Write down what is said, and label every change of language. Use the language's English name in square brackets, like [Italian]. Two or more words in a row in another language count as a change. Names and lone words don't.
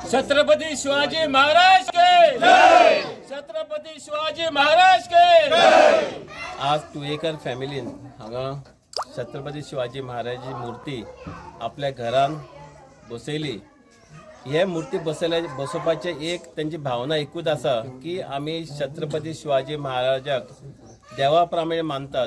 [Hindi] छत्रपति शिवाजी महाराज के जय। छत्रपति शिवाजी महाराज के जय। [Konkani] आज तुयेकर फॅमिलीन हांगा छत्रपति शिवाजी महाराजाची मूर्ती आपल्या घरान बसयली। हे मूर्ती बसोवपाचे एक त्यांची भावना एकूच आसा की आम्ही छत्रपति शिवाजी महाराजाक देवा प्रमाणे मानतात।